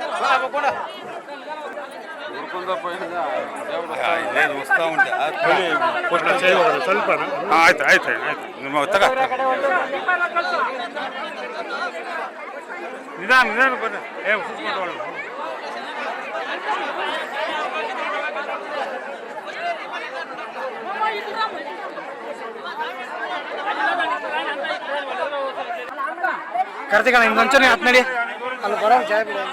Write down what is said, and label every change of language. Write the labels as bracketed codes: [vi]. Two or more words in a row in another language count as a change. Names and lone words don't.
[te] వస్తా ఉంటే [kn] ಆಯ್ತು ಆಯ್ತು ಆಯ್ತು ನಿಮ್ಮ ತಗ ನಿಧಾನ ನಿಧಾನ ಬನ್ನಿ [te] కార్తీక ఇంకొంచెం అట్నడి [kn] ಅಲ್ಲಿ ಬರೋ ಜಾಗ